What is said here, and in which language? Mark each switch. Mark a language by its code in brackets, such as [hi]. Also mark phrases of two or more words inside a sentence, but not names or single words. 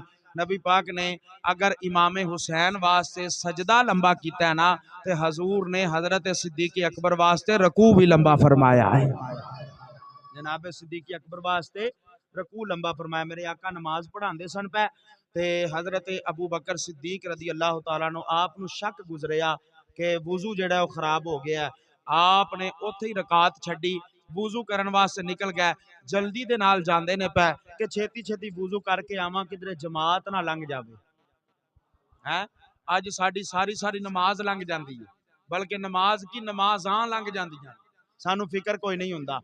[pa] نبی پاک نے اگر امام حسین واسطے سجدہ لمبا کیا نا تو حضور نے حضرت صدیق اکبر واسطے رکوع بھی لمبا فرمایا ہے. جناب صدیق اکبر واسطے رکوع لمبا فرمایا. میرے آقا نماز پڑھاتے سن پئے تے حضرت ابو بکر صدیق [ar] رضي الله تعالى عنه [pa] آپ نوں شک گزریا کہ وضو جیہڑا خراب ہو گیا، آپ نے اوتھے ہی رکعت چھڈی، وضو کرن واسطے نکل گئے، جلدی دے نال جاندے نے پئے کہ چھیتی چھیتی وضو کرکے آواں کدھرے جماعت نہ لنگھ جاوے ہے. اج ساڈی ساری ساری نماز لنگھ جاتی ہے، بلکہ نماز کی نمازاں لنگھ جاندیاں، سانوں فکر کوئی نہیں ہندا.